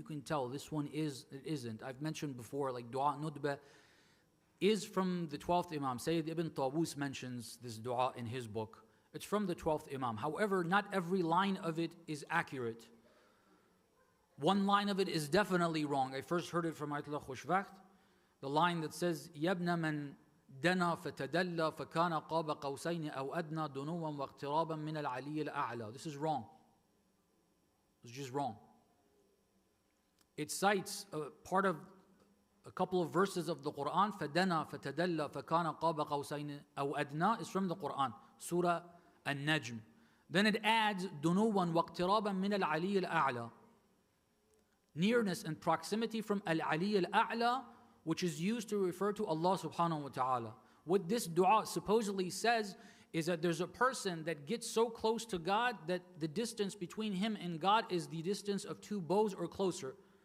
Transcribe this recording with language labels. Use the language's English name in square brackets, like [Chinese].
[English] You can tell this one is, it isn't. I've mentioned before, like dua nudba is from the 12th Imam. Sayyid Ibn Tawus mentions this dua in his book. It's from the 12th Imam. However, not every line of it is accurate. One line of it is definitely wrong. I first heard it from Ayatollah Khushbakht. The line that says, [Arabic] يَبْنَ مَنْ دنا فتدلى فكان قاب قوسين أو أدنى دنوا واقترابا من العلي الأعلى. [English] This is wrong. It's just wrong. It cites a part of a couple of verses of the Quran. [Arabic] فدنا فتدلى فكان قاب قوسين أو أدنى [English] is from the Quran, Surah An-Najm. Then it adds [Arabic] دنوا واقترابا من العلي الأعلى. [English] Nearness and proximity from Al-Ali Al-A'la, which is used to refer to Allah subhanahu wa ta'ala. What this dua supposedly says is that there's a person that gets so close to God that the distance between him and God is the distance of 2 bows or closer.